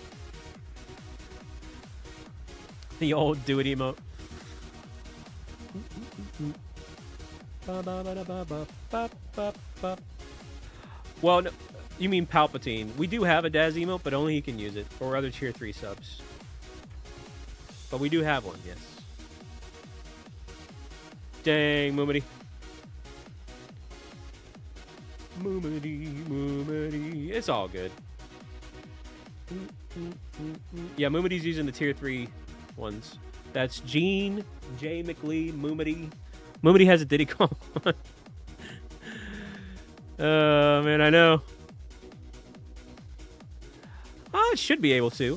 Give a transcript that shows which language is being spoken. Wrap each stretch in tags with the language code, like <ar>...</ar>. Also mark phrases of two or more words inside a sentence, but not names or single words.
<en>The old do it emote. Well, no, you mean Palpatine. We do have a Daz emote, but only he can use it, or other tier 3 subs. But we do have one, yes. Dang, Moomity. Moomity. It's all good. Yeah, Moomity's using the tier 3 ones. That's Gene, J. McLee, Moomity. Moomity has a Diddy Kong one. Oh, man, I know. Oh, it should be able to.</en>